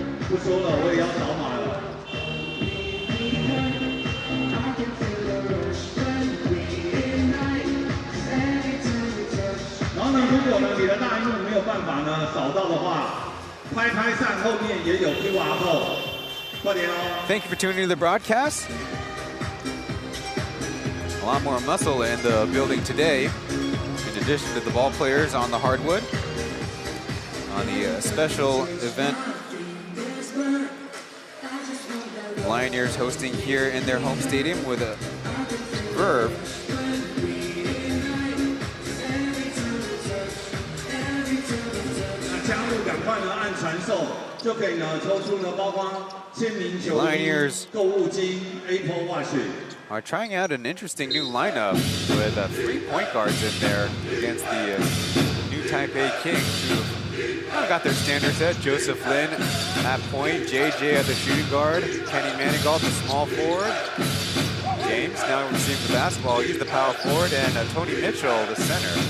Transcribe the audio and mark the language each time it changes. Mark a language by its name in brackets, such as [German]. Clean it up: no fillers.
[Chinese] 不说了，我也要扫码了。然后呢，如果呢你的大荧幕没有办法呢扫到的话，拍扇后面也有 QR code， 快点哦。 [English] Thank you for tuning in to the broadcast. A lot more muscle in the building today, in addition to the ball players on the hardwood. On the special event. Lioneers hosting here in their home stadium with a Verve. [Chinese] 加入赶快呢按传送，就可以呢抽出呢包括签名球衣、购物金、Apple Watch. [English] Are trying out an interesting new lineup with 3 point guards in there against the New Taipei Kings, who got their standard set. Joseph Lin at point, JJ at the shooting guard, Kenny Manigault, the small forward. James now receiving the basketball. He's the power forward, and Tony Mitchell, the center.